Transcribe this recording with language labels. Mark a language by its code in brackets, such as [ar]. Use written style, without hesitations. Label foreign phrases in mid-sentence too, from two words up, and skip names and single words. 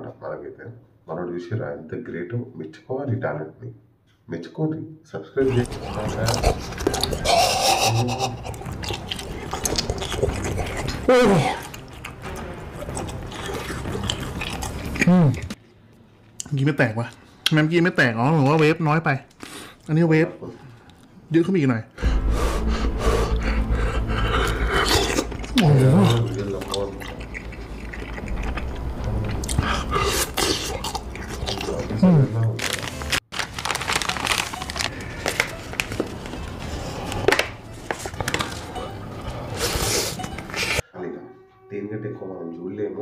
[te] మనకైతే మనోడు చూసిరా ఎంత గ్రేట్. మెచ్చుకోవాలి ఈ టాలెంట్ని, మెచ్చుకోండి, సబ్స్క్రైబ్ చేయండి. [th] กี้ไม่แตกวะแมมกี้ไม่แตกอ๋อหรือว่าเวฟน้อยไป อันนี้เวฟยืดขึ้นมาอีกหน่อย [te] వీడియోలో దీనికంటే ఎక్కువ మనం చూడలేము.